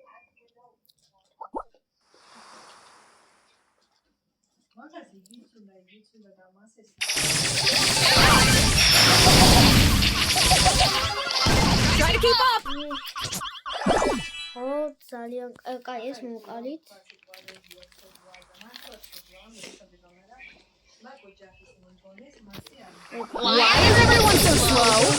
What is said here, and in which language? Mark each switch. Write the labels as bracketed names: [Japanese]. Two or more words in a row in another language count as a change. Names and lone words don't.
[English] Try to keep up. [Georgian] ო, ძალიან კაი, ეს მოვყალით. [English] Why is everyone so slow?